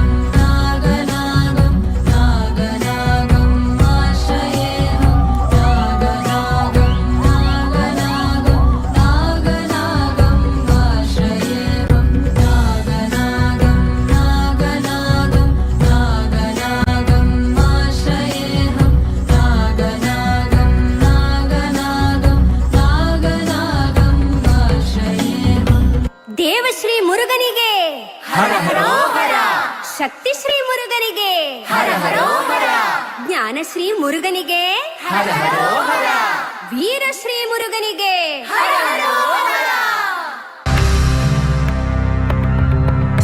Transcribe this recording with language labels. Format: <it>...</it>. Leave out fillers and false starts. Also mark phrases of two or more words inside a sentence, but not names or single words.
<sa>नागनागं नागनागम् आश्रयेऽहं नागनागं नागनागं नागनागम् आश्रयेऽहं नागनागं नागनागं नागनागम् आश्रयेऽहं नागनागं नागनागं नागनागम् आश्रयेऽहं.</sa> <kn>ದೇವಶ್ರೀ ಮುರುಗನಿಗೆ ಹರ ಹರೋ ಹರ, ಶಕ್ತಿಶ್ರೀ ಮುರುಗನಿಗೆ ಹರ ಹರೋ ಹರ, ಜ್ಞಾನಶ್ರೀ ಮುರುಗನಿಗೆ ಹರ ಹರೋ ಹರ, ವೀರಶ್ರೀ ಮುರುಗನಿಗೆ ಹರ ಹರೋ ಹರ.</kn>